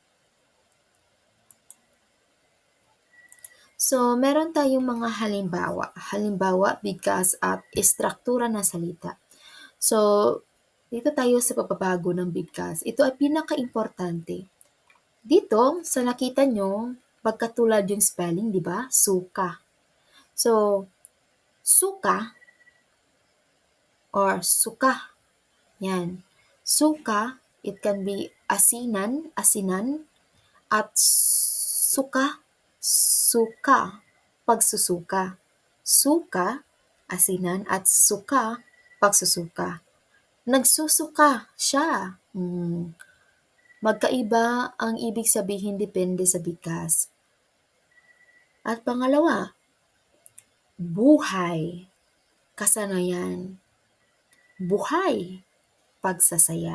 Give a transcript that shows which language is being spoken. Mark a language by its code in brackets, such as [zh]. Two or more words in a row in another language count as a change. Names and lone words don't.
[tl] So, meron tayong mga halimbawa. Halimbawa, bigkas at istruktura ng salita. So, dito tayo sa pagbabago ng bigkas. Ito ay pinaka-importante. Dito, sa nakita nyo, pagkatulad yung spelling, di ba? Suka. So, suka or suka. Yan. Suka, [en] it can be [tl] asinan, at suka, suka, pagsusuka. Suka, asinan, at suka, pagsusuka. Nagsusuka siya. Magkaiba ang ibig sabihin depende sa bigkas. At pangalawa, buhay, kasanayan. Buhay, pagsasaya.